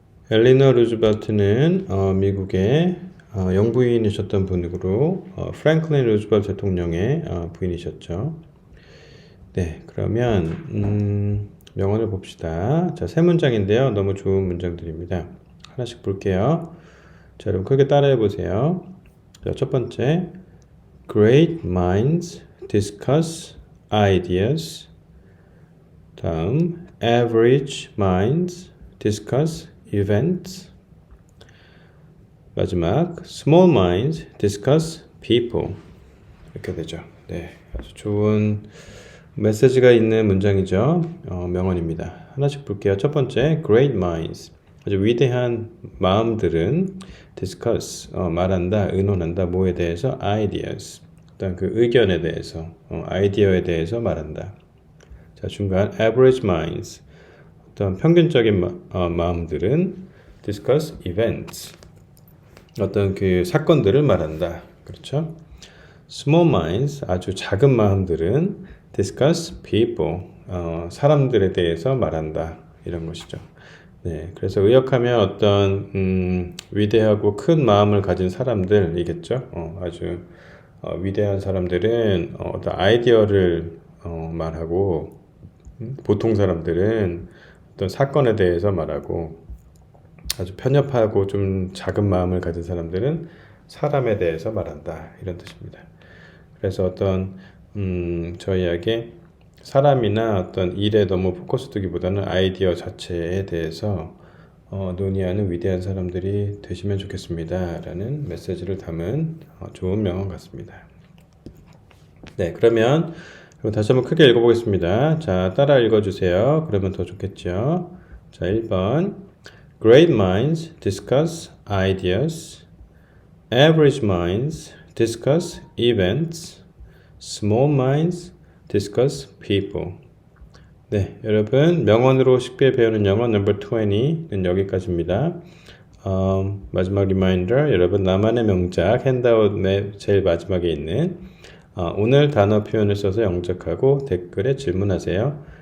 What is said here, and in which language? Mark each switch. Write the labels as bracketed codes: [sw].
[ko] 엘리너 루즈벨트는 미국의 영부인이셨던 분으로 프랭클린 루즈벨트 대통령의 부인이셨죠. 네, 그러면 명언을 봅시다. 자, 세 문장인데요. 너무 좋은 문장들입니다. 하나씩 볼게요. 자, 여러분 크게 따라해 보세요. 자, 첫 번째, [en] Great minds discuss ideas. [ko] 다음, [en] Average minds discuss events. [ko] 마지막, [en] Small minds discuss people. [ko] 이렇게 되죠. 네, 아주 좋은 메시지가 있는 문장이죠. 명언입니다. 하나씩 볼게요. 첫 번째, [en] Great minds. [ko] 아주 위대한 마음들은 discuss, 말한다, 의논한다, 뭐에 대해서? [en] ideas. [ko] 일단 그 의견에 대해서, 아이디어에 대해서 말한다. 자, 중간 [en] average minds. [ko] 어떤 평균적인 마음들은 [en] discuss events. [ko] 어떤 그 사건들을 말한다. 그렇죠? [en] small minds, [ko] 아주 작은 마음들은 [en] discuss people. [ko] 사람들에 대해서 말한다. 이런 것이죠. 네, 그래서 의역하면 어떤 위대하고 큰 마음을 가진 사람들이겠죠. 아주 위대한 사람들은 어떤 아이디어를 말하고 보통 사람들은 어떤 사건에 대해서 말하고 아주 편협하고 좀 작은 마음을 가진 사람들은 사람에 대해서 말한다. 이런 뜻입니다. 그래서 어떤 저희에게 사람이나 어떤 일에 너무 포커스 두기보다는 아이디어 자체에 대해서 논의하는 위대한 사람들이 되시면 좋겠습니다. 라는 메시지를 담은 좋은 명언 같습니다. 네, 그러면 다시 한번 크게 읽어보겠습니다. 자, 따라 읽어주세요. 그러면 더 좋겠죠. 자, 1번 [en] Great minds discuss ideas. Average minds discuss events. Small minds discuss people. [ko] 네, 여러분 명언으로 쉽게 배우는 영어 넘버 20는 여기까지입니다. 마지막 리마인더, 여러분 나만의 명작 핸드아웃의 제일 마지막에 있는 오늘 단어 표현을 써서 영작하고 댓글에 질문하세요.